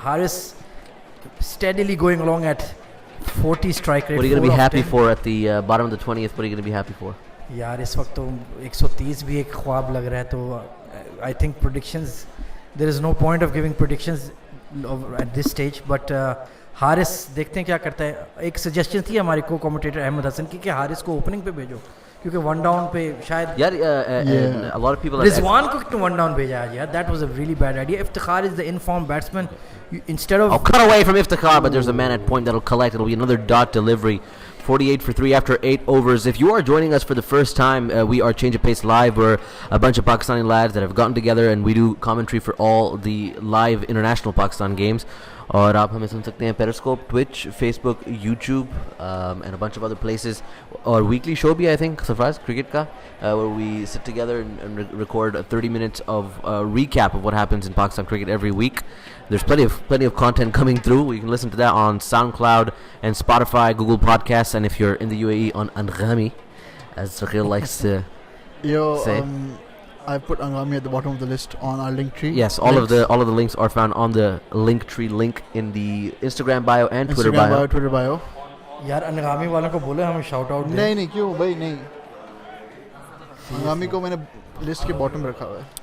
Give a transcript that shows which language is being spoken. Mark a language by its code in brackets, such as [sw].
[en] Haris steadily going along at 40 strike rate. What are you going to be happy for at the bottom of the 20th? What are you going to be happy for? [hi] यार इस वक्त तो 130 भी एक ख्वाब लग रहा है. [en] तो I think predictions, there is no point of giving predictions at this stage, but [hi] Haris देखते हैं क्या करता है. एक सजेशन थी हमारे को कमेंटेटर अहमद हसन की कि हारिस को ओपनिंग पे भेजो क्योंकि 1 down पे शायद [en] यार a lot of people [hi] Rizwan को तो 1 down भेजा आज यार. [en] That was a really bad idea. Iftikhar is the informed batsman. Instead of cut away from Iftikhar, but there's a man at point that'll collect. It'll be another dot delivery. 48 for 3 after 8 overs. If you are joining us for the first time, we are Change of Pace Live. We're a bunch of Pakistani lads that have gotten together and we do commentary for all the live international Pakistan games. [hi] और आप हमें सुन सकते हैं [en] Periscope, Twitch, Facebook, YouTube, and a bunch of other places. Or weekly show भी I think Sarfraz cricket का, where we sit together and record 30 minutes of recap of what happens in Pakistan cricket every week. There's plenty of content coming through. You can listen to that on SoundCloud and Spotify, Google Podcasts, and if you're in the UAE on Anghami, as Sakhil likes to say. I put Anghami at the bottom of the list on our link tree. Yes, all of the links are found on the link tree link in the Instagram bio and Twitter bio. Twitter bio. [hi] यार अंगामी वालों को बोले हमें shout out दें. नहीं क्यों भाई नहीं. अंगामी को मैंने लिस्ट के बॉटम रखा हुआ है.